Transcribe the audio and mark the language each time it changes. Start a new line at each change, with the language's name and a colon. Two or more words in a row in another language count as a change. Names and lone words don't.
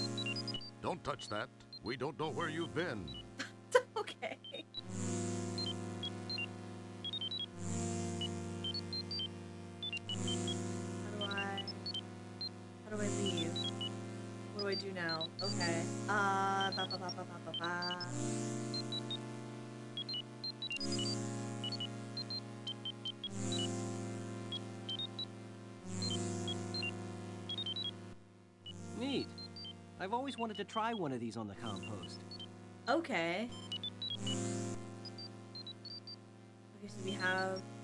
English: Don't touch that. We don't know where you've been. Okay. How do I leave? What do I do now? Okay. Ba ba ba ba ba ba ba. Neat. I've always wanted to try one of these on the compost. Okay. Okay, so we have...